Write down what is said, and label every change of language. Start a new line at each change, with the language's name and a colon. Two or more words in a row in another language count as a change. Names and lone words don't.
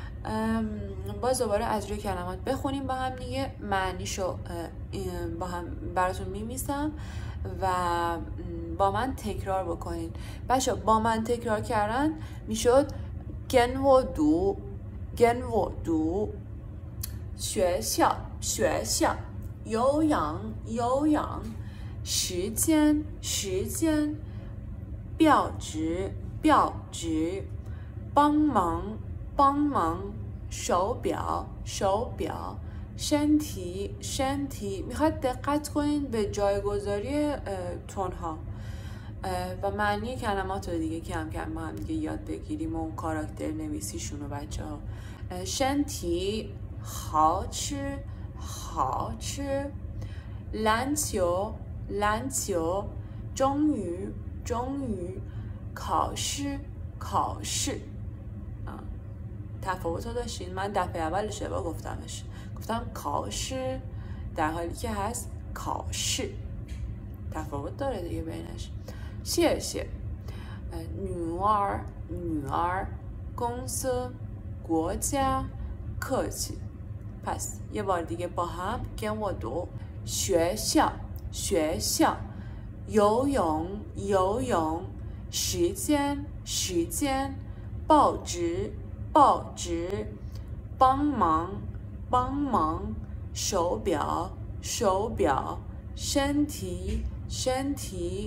Persian: باز دوباره از روی کلمات بخونیم با هم دیگه، معنیشو با هم براتون میمیسم و با من تکرار بکنین. بچه با من تکرار کردن میشد
Chinese: 跟我读，跟我读, 学校学校，有氧有氧，时间时间，标志标志，帮忙帮忙，手表手表，身体身体.
Persian: میخواد دقت کنین به جایگذاری تونها و معنی کلمات رو دیگه کم کم با هم دیگه یاد بگیریم و اون کاراکتر نویسیشون رو بچه ها.
Chinese: 身体好吃好吃，篮球篮球，终于终于，考试考试.
Persian: تفاوت رو داشتین؟ من دفعه اول اشتباه گفتمش، گفتم کاشر در حالی که هست کاشر. تفاوت داره دیگه بینش.
Chinese: 谢谢女儿女儿，公司国家客气.
Persian: پس یه بار دیگه با هم
Chinese: 跟我读. 学校学校，游泳游泳，时间时间，报纸报纸，帮忙帮忙，手表手表，身体身体，